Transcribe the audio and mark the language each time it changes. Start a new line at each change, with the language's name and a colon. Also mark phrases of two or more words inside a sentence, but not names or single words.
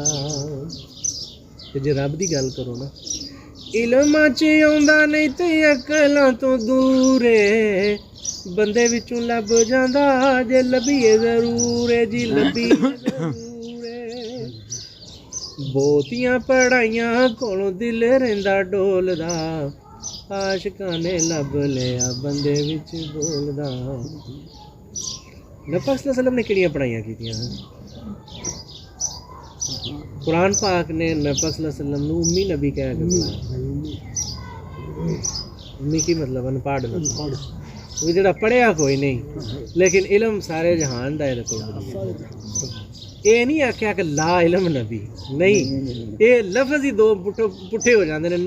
Punjabi: تے جے رب دی گل کرو نا، علماں چ آؤندا نہیں تے عقلاں تو دور ہے، بندے وچوں لبھ جاندا جے لبھیے ضرور ہے جی، لبھیے ضرور ہے. بہتیاں پڑھائیاں کولوں دل رہندا ڈولدا، عاشقاں نے لبھ لیا بندے وچ بولدا. نبی
Arabic: صلی اللہ علیہ وسلم
Punjabi: نے کہڑیاں پڑھائیاں کیتیاں? قرآن پاک نے نبی
Arabic: صلی اللہ علیہ وسلم
Punjabi: نوں امی نبی کہہ کے بلایا. امی کی مطلب ان پڑھ نبی، او جہڑا پڑھیا کوئی نہیں لیکن علم سارے جہان دا ہے کوئی. یہ نہیں آکھیا کہ لا علم نبی، نہیں، یہ لفظ ہی دو پٹھے ہو جاتے ہیں.